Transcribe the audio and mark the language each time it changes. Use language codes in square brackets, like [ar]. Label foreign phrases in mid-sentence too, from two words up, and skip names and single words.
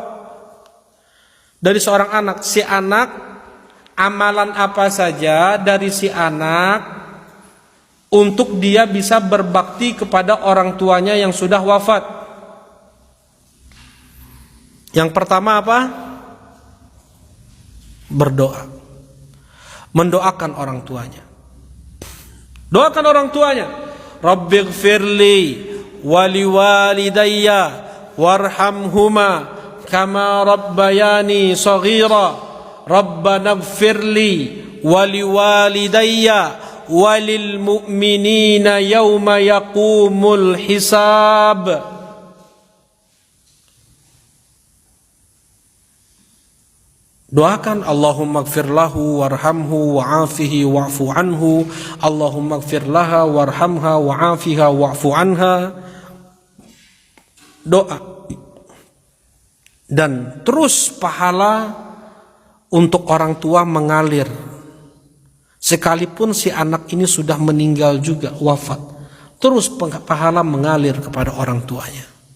[id] Dari seorang anak, si anak, amalan apa saja dari si anak untuk dia bisa berbakti kepada orang tuanya yang sudah wafat? Yang pertama apa? Berdoa. Mendoakan orang tuanya. Doakan orang tuanya. [ar] ربِّ اغفر لي ولوالديَّ وارحمهما كما ربياني صغيرا. ربنا اغفر لي ولوالديَّ وللمؤمنين يوم يقوم الحساب. Doakan اللهم اغفر له وارحمه وعافه واعف عنه. اللهم اغفر لها وارحمها وعافها واعف عنها. [id] Doa. Dan terus pahala untuk orang tua mengalir. Sekalipun si anak ini sudah meninggal juga, wafat, terus pahala mengalir kepada orang tuanya.